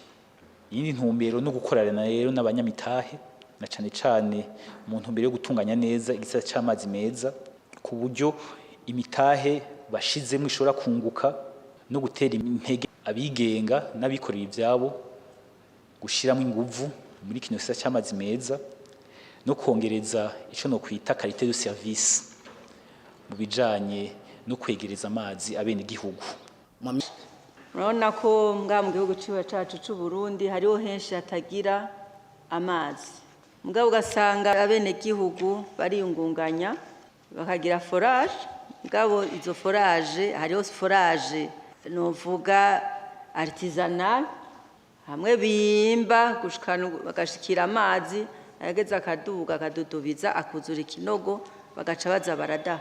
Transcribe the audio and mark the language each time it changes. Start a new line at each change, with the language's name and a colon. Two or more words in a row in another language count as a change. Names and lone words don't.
Rundi: Iyindi ntumbero no gukorana rero n'abanyamitahe na cane cane mu ntumbero yo gutunganya neza igisata c'amazi meza ku buryo imitahe bashizemo ishobora kunguka no gutera intege abigenga n'abikorera ivyabo gushiramo inguvu muri kino gisata c'amazi meza no kongereza ico no kwita
French: qualité de service
Rundi: mu bijanye no kwegereza amazi abene gihugu. Urabona ko mbwa mu gihugu cyacu c'u Burundi hariho henshi hatagira amazi. Mugabo ugasanga abene gihugu bariyungunganya bakagira forage, mugabo izo forage hariho forage novuga artisanal, hamwe bimba gushikana bagashikira amazi ayageza akadudubiza akuzura ikinogo bagaca baza barada.